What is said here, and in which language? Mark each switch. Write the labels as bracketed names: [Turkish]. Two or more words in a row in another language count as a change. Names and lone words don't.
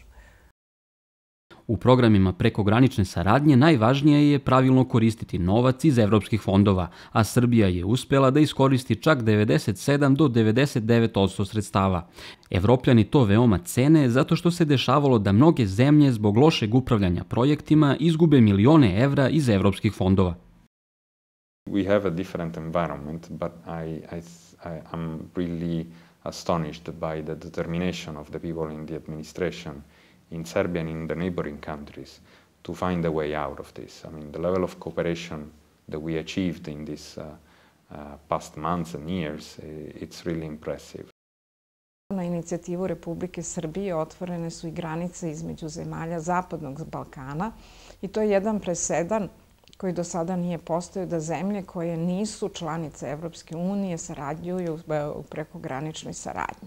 [Serbian] U programima prekogranične saradnje najvažnije je pravilno koristiti novac iz evropskih fondova, a Srbija je uspela da iskoristi čak 97 do 99% sredstava. Evropljani to veoma cene zato što se dešavalo da mnoge zemlje zbog lošeg upravljanja projektima izgube milione evra iz evropskih fondova. [English] We have a different environment, but I'm really astonished by the determination of the people in the administration in Serbia and in the neighboring countries to find a way out of this. I mean, the level of cooperation that we achieved in these past months and years, it's really impressive. [Serbian] Na inicijativu Republike Srbije otvorene su i granice između zemalja Zapadnog Balkana i to je jedan presedan koji do sada nije postojao, da zemlje koje nisu članice Evropske unije sarađuju u prekograničnoj saradnji.